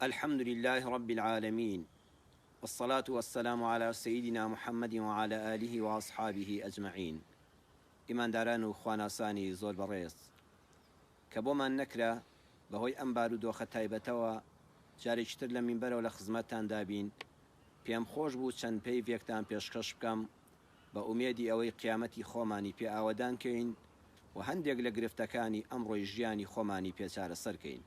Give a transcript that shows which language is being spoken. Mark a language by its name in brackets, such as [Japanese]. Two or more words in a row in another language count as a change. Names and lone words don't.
[Arabic] الحمد لله رب العالمين والصلاة والسلام على سيدنا محمد وعلى آله وأصحابه أجمعين. [Central Kurdish] إمان داران و خواناسانی زۆر بەڕێز کە بۆمان نەکرا بەهۆی ئەم بارودۆخە تایبەتەوە جارێکتر لە مینبەرەوە لە خزمەتتان دابین. پێم خۆش بوو چەند پێیڤێکتان پێشکەش بکەم بە ئومێدی ئەوەی قیامەتی خۆمانی پێ ئاوەدان کەین و هەندێک لە گرفتەکانی ئەمڕۆی ژیانی خۆمانی پێچارە سەرکەین.